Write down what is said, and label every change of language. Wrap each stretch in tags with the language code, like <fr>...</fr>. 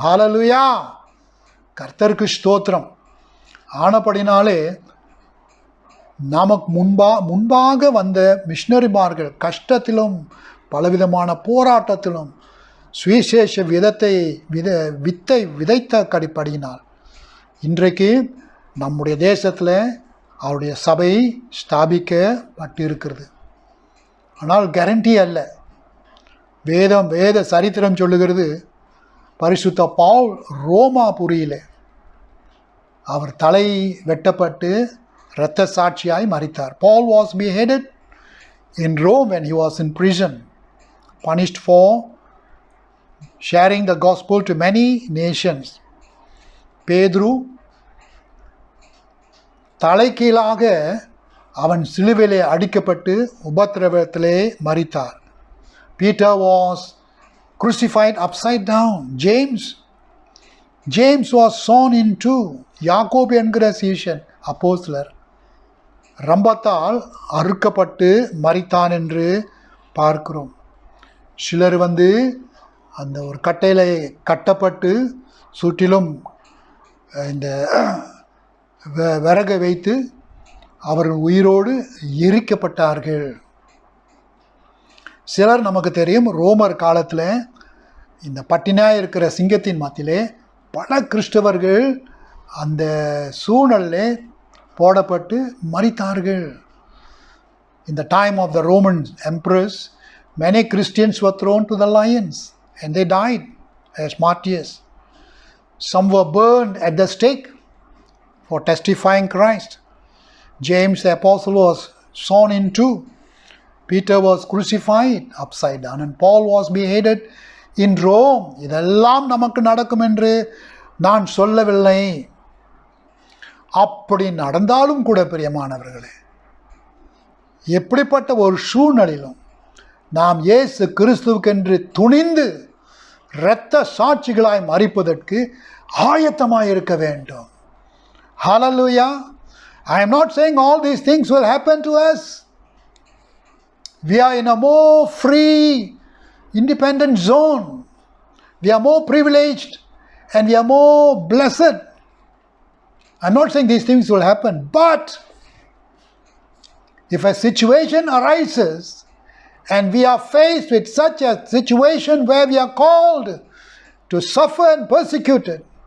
<ta>ஹல்லேலூயா, கர்த்தருக்கு ஸ்தோத்திரம். ஆனபடினாலே நமக்கு முன்பாக வந்த மிஷனரிமார்கள் கஷ்டத்திலும் பலவிதமான போராட்டத்திலும் சுவிசேஷ வித்தை விதைத்த கடிப்படியினால் இன்றைக்கு நம்முடைய தேசத்தில் அவருடைய சபை ஸ்தாபிக்கப்பட்டிருக்கிறது. ஆனால் கேரண்டி அல்ல. வேத சரித்திரம் சொல்லுகிறது, பரிசுத்த பவுல் ரோமாபுரியிலே அவர் தலை வெட்டப்பட்டு இரத்த சாட்சியாய் மரித்தார்.</ta> <en>Paul was beheaded in Rome when he was in prison, punished for sharing the gospel to many nations.</en> <ta>பேதுரு தலைகீழாக அவன் சிலுவையிலே அடிக்கப்பட்டு உபத்திரவத்திலே மரித்தார்.</ta> <en>Peter was crucified upside down. James was sawn in two.</en> <ta>யாக்கோபு என்கிற சீஷன் அப்போஸ்தலர் ரம்பத்தால் அறுக்கப்பட்டு மரித்தான் என்று பார்க்கிறோம். சிலர் வந்து அந்த ஒரு கட்டையில் கட்டப்பட்டு சுற்றிலும் இந்த விறகை வைத்து அவர்கள் உயிரோடு எரிக்கப்பட்டார்கள். சிலர் நமக்கு தெரியும், ரோமர் காலத்தில் இந்த பட்டினியாக இருக்கிற சிங்கத்தின் மத்தியிலே பல கிறிஸ்தவர்கள் அந்த சூழலில் போடப்பட்டு மரித்தார்கள்.</ta> <en>In the time of the Roman emperors, many Christians were thrown to the lions and they died as martyrs. Some were burned at the stake for testifying Christ. James the apostle was sawn in two. Peter was crucified upside down and Paul was beheaded in Rome.</en> <ta>இதெல்லாம் நமக்கு நடக்கும் என்று நான் சொல்லவில்லை. அப்படி நடந்தாலும் கூட பிரியமானவர்களே, எப்படிப்பட்ட ஒரு சூழ்நிலையிலும் நாம் இயேசு கிறிஸ்துவுக்கென்று துணிந்து இரத்த சாட்சிகளாய் மரிப்பதற்கு ஆயத்தமாய் இருக்க வேண்டும்.</ta> <en>Hallelujah. I am not saying all these things will happen to us. We are in a more free, independent zone. We are more privileged and we are more blessed. I'm not saying these things will happen, but if a situation arises and we are faced with such a situation where we are called to suffer and persecuted,</en>